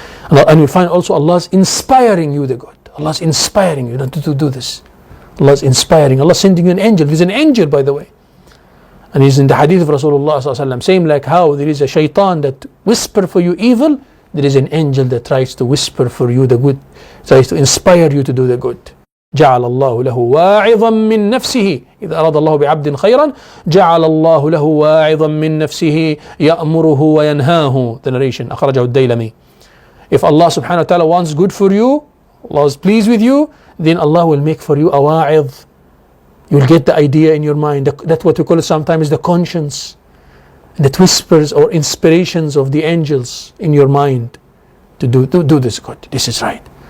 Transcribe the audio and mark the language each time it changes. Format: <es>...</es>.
<en>And you find also Allah is inspiring you the good. Allah is inspiring you to do this. Allah is inspiring. Allah is sending you an angel. He's an angel, by the way. And he's in the hadith of Rasulullah sallallahu alaihi wasallam, same like how there is a shaitan that whisper for you evil, there is an angel that tries to whisper for you the good, tries to inspire you to do the good.</en> <ar>جعل الله له واعظا من نفسه إذا أراد الله بعبد خيرا جعل الله له واعظا من نفسه يأمره وينهاه.</ar> <en>The narration</en> <ar>أخرجه الديلمي.</ar> <en>If Allah subhanahu wa ta'ala wants good for you, Allah is pleased with you, then Allah will make for you a wa'idh. You will get the idea in your mind. That's what we call it sometimes the conscience, that whispers or inspirations of the angels in your mind to do this good. This is right.</en>